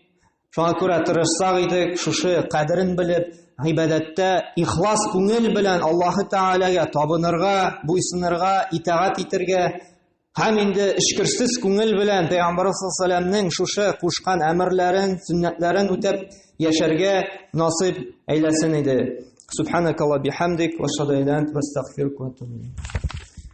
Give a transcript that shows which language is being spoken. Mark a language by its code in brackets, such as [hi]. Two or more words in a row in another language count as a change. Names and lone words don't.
[tt] Шуңа күрә тырышсак идек, шушы кадерен белеп, гыйбадәттә ихлас күңел белән Аллаһ Тәгаләгә табынырга, буйсынырга, итаат итәргә, һәм инде эшкерсез күңел белән Пәйгамбәр [ar] صلى الله عليه وسلم [tt] шушы кушкан әмерләрен, сөннәтләрен үтәп яшәргә насыйп әйләсен иде. [ar] سبحانك اللهم بحمدك و شادايدان وأستغفرك وأتوب إليك.